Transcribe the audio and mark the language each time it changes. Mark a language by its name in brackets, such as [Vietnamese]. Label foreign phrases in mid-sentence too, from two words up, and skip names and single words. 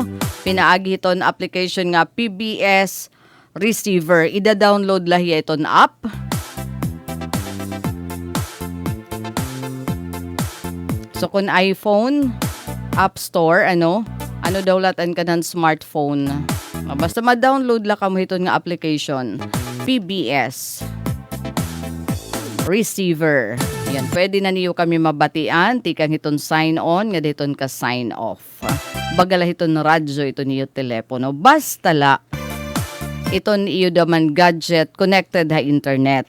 [Waray] Pinaagi hiton application nga PBS Receiver. Ida-download lahi iton app. So kung iPhone, App Store, ano dawlatan ka ng smartphone. Basta ma-download la kamo hiton nga application. PBS Receiver. Yan, pwede na niyo kami mabatian, tikang hiton sign on, nga diton ka sign off. Bagala hiton radyo, ito niyo telepono. Basta la, iton iyo daman gadget, connected ha internet.